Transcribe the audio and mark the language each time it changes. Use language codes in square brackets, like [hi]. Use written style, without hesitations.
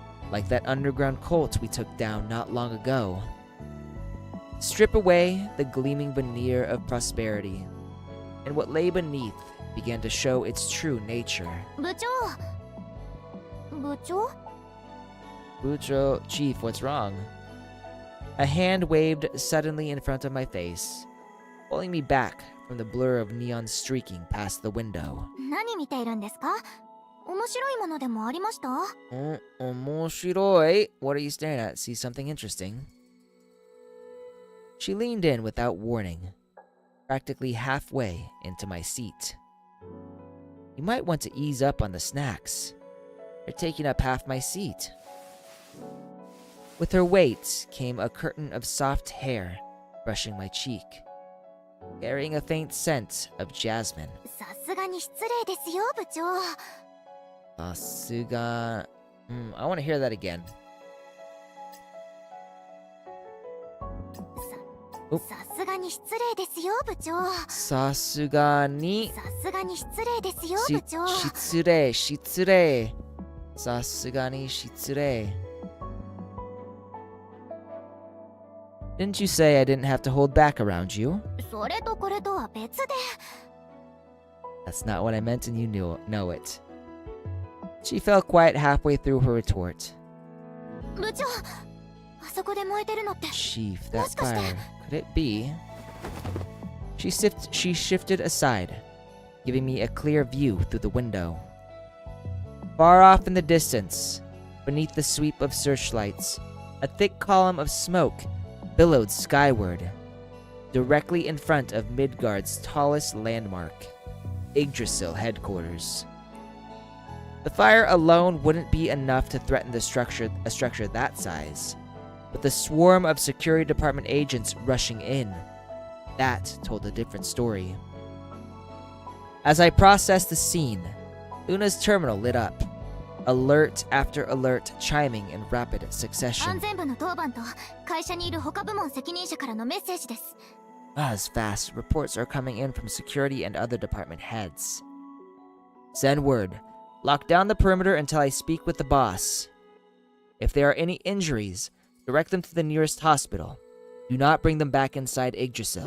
[en] Like that underground cult we took down not long ago. Strip away the gleaming veneer of prosperity, and what lay beneath began to show its true nature. [ja] 部長。部長？ Bucho, [en] Chief, what's wrong? A hand waved suddenly in front of my face, pulling me back from the blur of neon streaking past the window. [ja] 何見ているんですか？面白いものでもありました？ Omoshiroi? [en] What are you staring at? See something interesting? She leaned in without warning, practically halfway into my seat. You might want to ease up on the snacks. They're taking up half my seat. With her weight came a curtain of soft hair brushing my cheek, carrying a faint scent of jasmine. [ja] さすがに失礼ですよ、部長。 Sasuga... [en] I want to hear that again. [ja] さすがに失礼ですよ、部長。 Sasuga ni... さすがに失礼ですよ、部長。 Shitsure. Sasuga ni shitsure. [en] Didn't you say I didn't have to hold back around you? [ja] それとこれとは別で [en] That's not what I meant, and you know it. She fell quiet halfway through her retort. [ja] 部長あそこで燃えてるのって [en] Chief, that fire. Could it be? She shifted aside, giving me a clear view through the window. Far off in the distance, beneath the sweep of searchlights, a thick column of smoke billowed skyward, directly in front of Midgard's tallest landmark, Yggdrasil headquarters. The fire alone wouldn't be enough to threaten a structure that size, but the swarm of security department agents rushing in, that told a different story. As I processed the scene, Luna's terminal lit up, alert after alert chiming in rapid [ja] 安 [en] succession. [ja] 全部の当番と会社にいる他部門責任者からのメッセージです [en] Buzz fast, reports are coming in from security and other department heads. Send word. Lock down the perimeter until I speak with the boss. If there are any injuries, direct them to the nearest hospital. Do not bring them back inside Yggdrasil.